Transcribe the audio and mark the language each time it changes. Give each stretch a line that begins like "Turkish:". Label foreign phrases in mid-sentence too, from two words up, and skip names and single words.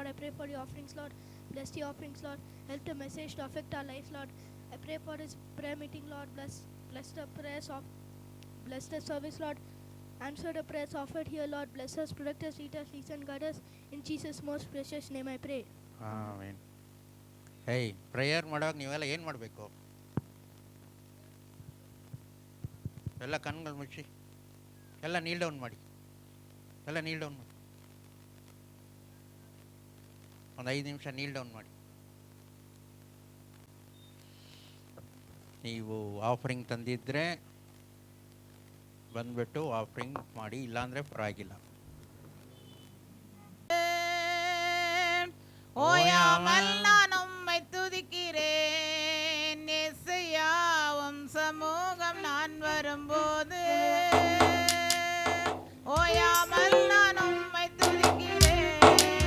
English: I pray for the offerings, Lord. Bless the offerings, Lord. Help the message to affect our lives, Lord. I pray for this prayer meeting, Lord. Bless the prayers of, bless the service, Lord. Answer the prayers offered here, Lord. Bless us, protect us, lead us, lead and guide us. In Jesus' most precious name I pray. Amen. Hey,
Kannada: prayer ಮಾಡುವಾಗ ನೀವೆಲ್ಲ ಏನು ಮಾಡಬೇಕು? ಎಲ್ಲ ಕಣ್ಗಳು ಮುಚ್ಚಿ ಎಲ್ಲ
English: kneel down
Kannada: ಮಾಡಿ, ಎಲ್ಲ
English: kneel down
Kannada: ಮಾಡಿ, ಒಂದು 5 ನಿಮಿಷ
English: kneel down
Kannada: ಮಾಡಿ. ನೀವು ಆಫರಿಂಗ್ ತಂದಿದ್ದರೆ ಬಂದುಬಿಟ್ಟು ಆಫರಿಂಗ್ ಮಾಡಿ, ಇಲ್ಲಾಂದರೆ ಪರವಾಗಿಲ್ಲ.
Tamil: ஓயாமல் நான் உம்மை துதிக்கிறேன் இயேசுயா, உம் சமூகம் நான் வரும்போது ஓயாமல் நான் உம்மை துதிக்கிறேன்.